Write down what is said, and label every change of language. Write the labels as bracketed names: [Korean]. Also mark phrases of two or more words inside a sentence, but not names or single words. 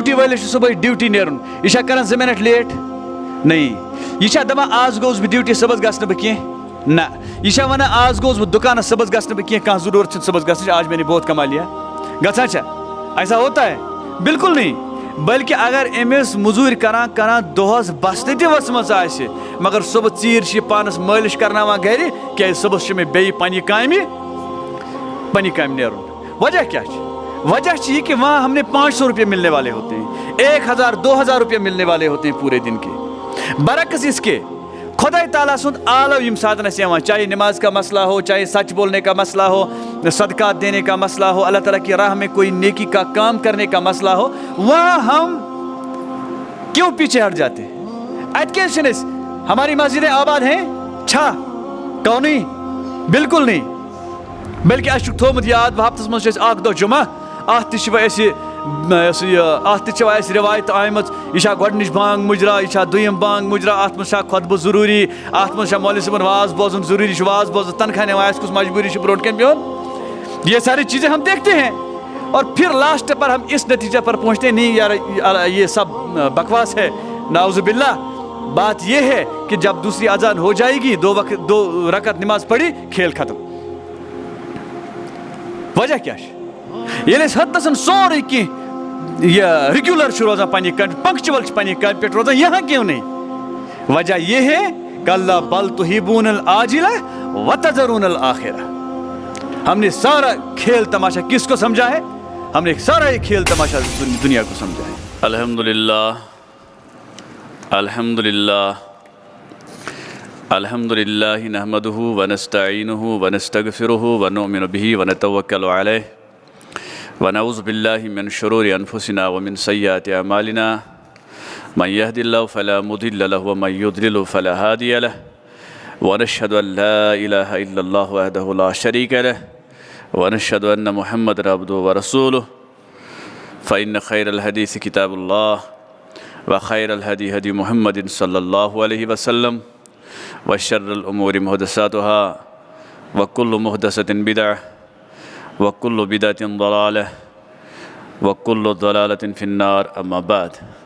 [Kashmiri] مٲلِس چھُ صُبحٲے ڈیوٹی نیرُن یہِ چھا کران 2 مِنٹ لیٹ نہیں یہِ چھا دپان آز گوٚوُس بہٕ ڈیوٹی صُبحس گژھٕ نہٕ بہٕ کینٛہہ نہ یہِ چھا ونان آز گوٚوُس بہٕ دُکانس صُبحس گژھٕ نہٕ بہٕ کینٛہہ کانٛہہ ضروٗرت چھُنہٕ صُبحس گژھنٕچ [Urdu] آج میں نے بہت کما لیا [Kashmiri] گژھان چھا [Urdu] ایسا ہوتا ہے بالکل نہیں بلکہ [Kashmiri] اگر أمِس موٚزوٗرۍ کران کران دۄہس بستہٕ تہِ ؤژھمٕژ آسہِ مگر صُبحس ژیٖرۍ چھِ یہِ پانس مٲلِش کرناوان گرِ کیازِ صُبحس چھُ مےٚ بیٚیہِ پننہِ کامہِ نیرُن وجہ کیا چھُ وجہ چھِ یہِ [Urdu] کہ وہاں ہم نے 500 روپیے ملنے والے ہوتے ہیں 1000 2000 روپیے ملنے والے ہوتے ہیں پورے دن کے برعکس اس کے [Kashmiri] خدائے تعالیٰ سُنٛد آلو یِم ساتن اَسہِ یِوان [Urdu] چاہے نماز کا مسئلہ ہو چاہے سچ بولنے کا مسئلہ ہو صدقات دینے کا مسئلہ ہو اللہ تعالیٰ کی راہ میں کوئی نیکی کا کام کرنے کا مسئلہ ہو وہاں ہم کیوں پیچھے ہٹ جاتے ہیں [Kashmiri] اتہِ کیٛازِ چھِنہٕ أسۍ [Urdu] ہماری مسجدیں آباد ہیں [Kashmiri] چھا [Urdu] کہو نہیں بالکل نہیں [Kashmiri] بلکہ اَسہِ چھُکھ تھوٚومُت یاد ہفتس منٛز چھُ اَسہِ اکھ دۄہ جُمعہ اتھ تہِ چھِ وۄنۍ اَسہِ اتھ تہِ چھِ وۄنۍ اَسہِ رِوایت آمٕژ یہِ چھا گۄڈنِچ بانگ مُجرا یہِ چھا دوٚیِم بانگ مُجرا اتھ منٛز چھا خۄطبہٕ ضروٗری اتھ منٛز چھا مولوی صٲبن واز بوزُن ضروٗری چھُ واز بوزُن تنخواہ نِوان آسہِ کُس مجبوٗری چھِ برونٛٹھ کَنہِ بِہُن [Urdu] یہ ساری چیزیں ہم دیکھتے ہیں اور پھر لاسٹ پر ہم اس نتیجے پر پہنچتے نہیں یار یہ سب بکواس ہے نعوذ باللہ بات یہ ہے کہ جب دوسری اذان ہو جائے گی 2 رکعت نماز پڑھی کھیل ختم [Kashmiri] وجہ کیا ییٚلہِ أسۍ حدسن سورُے کینٛہہ یہ ریگولر چھُ روزان پننہِ کامہِ پنکچوَل چھِ پننہِ کامہِ پٮ۪ٹھ روزان [Urdu] یہاں کیوں نہیں وجہ یہ ہے [Arabic] کَلّا بل تُحِبُّونَ العاجلَةَ وَتَذَرُونَ الآخِرَةَ [Urdu] ہم نے سارا کھیل تماشا کس کو سمجھا ہے ہم نے سارا یہ کھیل تماشا دنیا کو سمجھا ہے الحمدللہ [Arabic] الحمدللہ الحمدللہ نحمدہ ونستعینہ ونستغفرہ ونؤمن بہ ونتوکل علیہ ونعوذ باللہ من شرور انفسنا ومن سیئات اعمالنا من یہد اللہ فلا مضل له ومن یضلل فلا ہادی له ونشہد ان لا الہ الا اللہ وحدہ لا شریک له ونشهد أن محمد عبده ورسوله فإن خير الحديث كتاب الله وخير الهدي هدي محمد صلى الله عليه وسلم وشر الأمور محدثاتها وكل محدثة بدعة وكل بدعة ضلالة وكل ضلالة في النار أما بعد